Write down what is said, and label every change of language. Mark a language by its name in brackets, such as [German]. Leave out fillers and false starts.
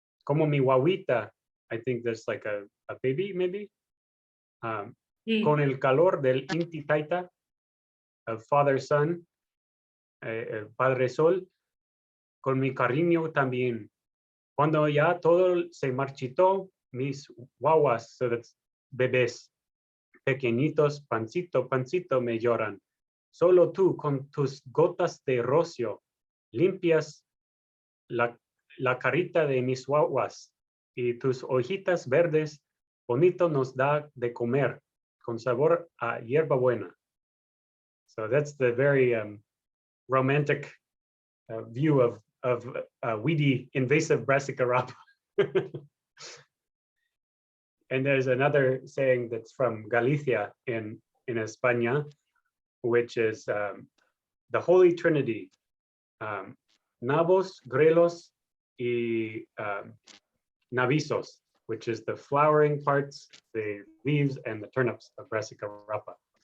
[Spanish] Como mi guaguita, [English] I think that's like a baby, maybe. [Spanish] Con el calor del Inti Taita, [English] of Father Son, [Spanish] el Padre Sol, con mi cariño también. Cuando ya todo se marchitó, mis guaguas, [English] so that's [Spanish] bebés, pequeñitos, pancito, pancito me lloran. Solo tú con tus gotas de rocio limpias la carita de mis guaguas y tus hojitas verdes bonito nos da de comer con sabor a hierbabuena. [English] So that's the very romantic view of weedy invasive Brassica rapa. And there's another saying that's from Galicia in España, which is the Holy Trinity, [Spanish] nabos, grelos, y navizos, [English] which is the flowering parts, the leaves, and the turnips of Brassica rapa.